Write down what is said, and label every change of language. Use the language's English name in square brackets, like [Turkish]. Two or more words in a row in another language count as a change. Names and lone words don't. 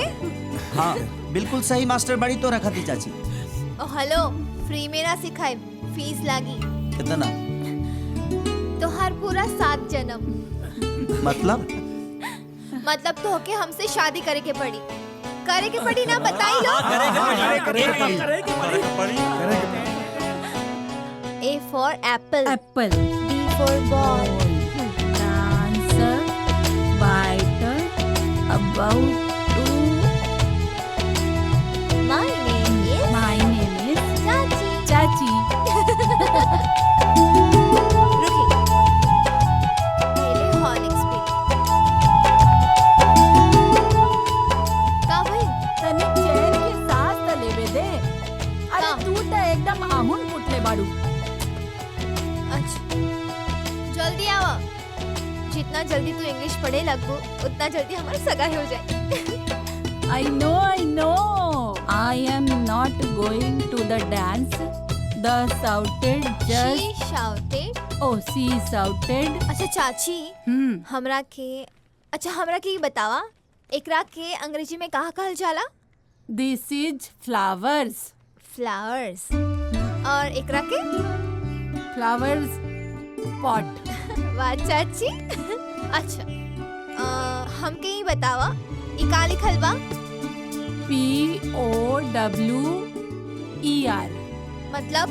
[Bhojpuri] हाँ बिल्कुल सही मास्टर बड़ी तो रखा थी चाची। [English] oh hello, [Bhojpuri] फ्री में ना सिखाए, फीस लागी। कितना? तोहार पूरा 7 जन्म। मतलब तो के हमसे शादी करे के पड़ी। करे के पड़ी ना, बताई लो। [English] A for apple. Apple. B for ball. Answer. Biter. About to. My name is. My name is. [Bhojpuri] चाची. चाची. रुकी। पहले हॉर्लिक्स पी। का भाई? तने चैन के साथ त लेवे दे। अरे तू तो एकदम आमुन फुटले बाड़ू। अच्छा, जल्दी आओ। जितना जल्दी तू इंग्लिश पढ़े लगो, उतना जल्दी हमारी सगाई हो जाए। [English] I know. I am not going to the dance. The shouted just. She shouted. Oh, she shouted. [Bhojpuri] अच्छा चाची, हमरा के ये बतावा एकरा के अंग्रेजी में कहा कहल जाला? [English] this is flowers. [Bhojpuri] फ्लावर्स। और एकरा के? [English] flowers pot. [Bhojpuri] वाह चाची। अच्छा हमके ही बतावा ई का लिखल बा? POWER मतलब